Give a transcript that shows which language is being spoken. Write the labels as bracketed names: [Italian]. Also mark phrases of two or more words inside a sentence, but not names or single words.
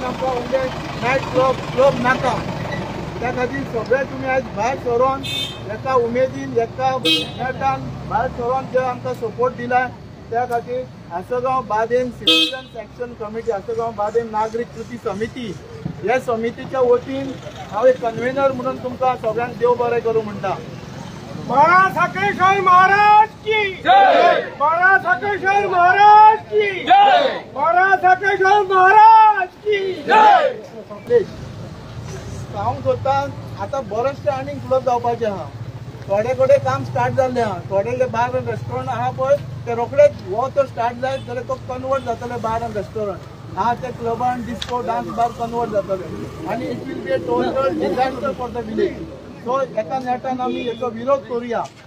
[Konkani] आमकां म्हणजे [English] night club [Konkani] नाका त्या खातीर सगळे तुमी आयज भायर सरोन एका उमेदीन एका नेटान भायर सरोन जे आमकां सपोर्ट दिला त्या खातीर आसगांव बादेन सिटीजन्स एक्शन कमिटी आसगांव बादेन नागरीक कृती समिती ह्या समितीच्या वतीन हांव एक कन्व्हेनर म्हणून तुमकां सगळ्यांक देव बरें करूं म्हणटा [Hindi] महाराज साखळेश्वर महाराज की जय महाराज साखळेश्वर महाराज की जय महाराज साखळेश्वर महाराज की जय [Konkani] सांगूंक सोदता आतां बरेचशे आनीक क्लब जावपाचे आहा थोडे कडेन काम स्टार्ट जाल्लें आहा थोडे [English] bar and restaurant [Konkani] आहा पळय ते रोखडेच हो तर स्टार्ट जायत जाल्यार तो कन्वर्ट जातले [English] bar and restaurant [Konkani] आहा ते क्लबान [English] disco dance bar [Konkani] कन्वर्ट जातले आनी [English] it will be a total disaster for the village so [Konkani] एका नेटान आमी हेचो विरोध करुया